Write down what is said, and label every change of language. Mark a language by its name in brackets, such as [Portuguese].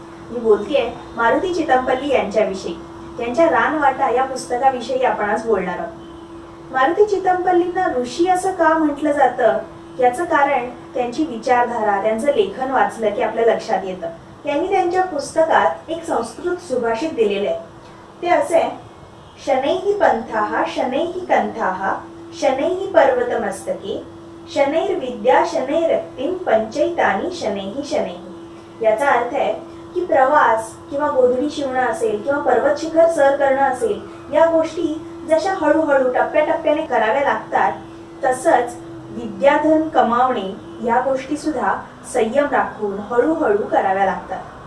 [Marathi] मी बोलतेय मारुती चितमपल्ली यांच्याविषयी. त्यांच्या रानवाटा या पुस्तकाविषयी आपण आज बोलणार आहोत. मारुती चितमपल्लींना ऋषी असं का म्हटलं जातं याचं कारण त्यांची विचारधारा, त्यांचं लेखन वाचलं की आपल्या लक्षात येतं. त्यांनी त्यांच्या पुस्तकात एक संस्कृत सुभाषित दिलेले आहे. ते असे: [Sanskrit] शनैः पंथाः शनैः कंथाः शनैः पर्वतमस्तके शनैर्विद्या शनैरक्तिं पंचैतानि शनैः शनैः. [Marathi] याचा अर्थ आहे की प्रवास किंवा गोधडी शिवणं असेल किंवा पर्वत शिखर सर करणं असेल, या गोष्टी जशा हळूहळू टप्प्याटप्प्याने कराव्या लागतात, तसंच विद्याधन कमावणे या गोष्टी सुद्धा संयम राखून हळूहळू कराव्या लागतात.